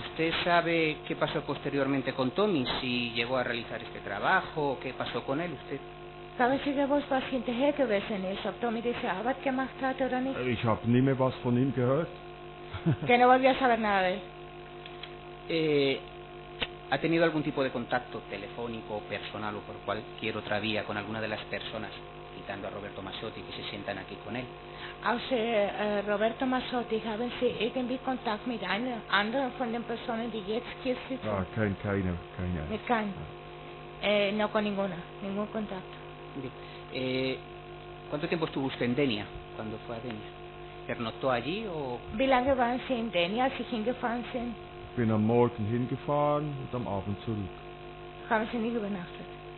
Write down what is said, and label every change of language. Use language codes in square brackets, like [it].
[es] ¿Usted sabe qué pasó posteriormente con Tommy? Si llegó a realizar este trabajo, ¿qué pasó con él? ¿Usted? ¿Sabe si vos [de] was hinterher gewesen ist, ob Tommy diese Arbeit gemacht hat oder nicht? Ich habe nie mehr was von ihm gehört. [es] Que no volvió a saber nada de él. ¿Ha tenido algún tipo de contacto telefónico, personal o por cualquier otra vía con alguna de las personas, quitando a Roberto Massotti, que se sientan aquí con él? [de] Außer Roberto Massotti, haben Sie irgendwie Kontakt mit einer anderen von den Personen, die jetzt hier sitzen? Ah, keine. Mit keinem? [es] No con ningún contacto. Bien. ¿Cuánto tiempo estuvo usted en Denia cuando fue a Denia? ¿Pernoctó allí o...? [de] Wie lange waren Sie in Denia, als Sie hingefahren sind? Ich bin am Morgen hingefahren und am Abend zurück. ¿Haben Sie nie übernachtet?